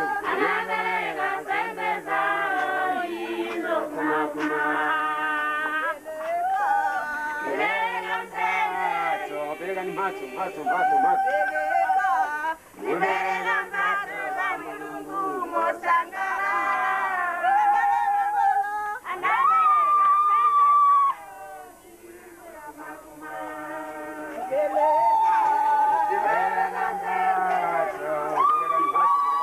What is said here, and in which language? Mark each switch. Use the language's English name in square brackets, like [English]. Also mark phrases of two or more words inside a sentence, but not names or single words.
[Swahili] Anapeleka nsembe zao hizo kuma kuma. Peleka nsembe. Peleka ni macho, macho, macho, macho. [Nyanja] Peleka nsembe za Mulungu mosangala. [Swahili] Anapeleka nsembe zao hizo kuma kuma. Peleka ni macho, peleka ni macho.